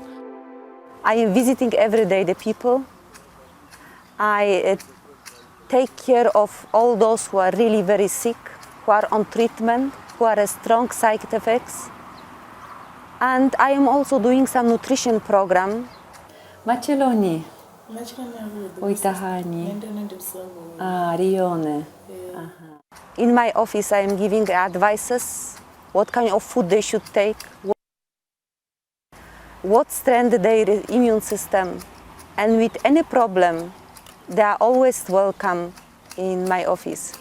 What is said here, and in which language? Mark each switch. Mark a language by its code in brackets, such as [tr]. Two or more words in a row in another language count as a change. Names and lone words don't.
[en] I am visiting every day the people. I take care of all those who are really very sick, who are on treatment, who are strong side effects. And I am also doing some nutrition program. Macheloni. Oitahani. Rione. In my office, I am giving advices, what kind of food they should take, what strengthens their immune system. And with any problem, they are always welcome in my office.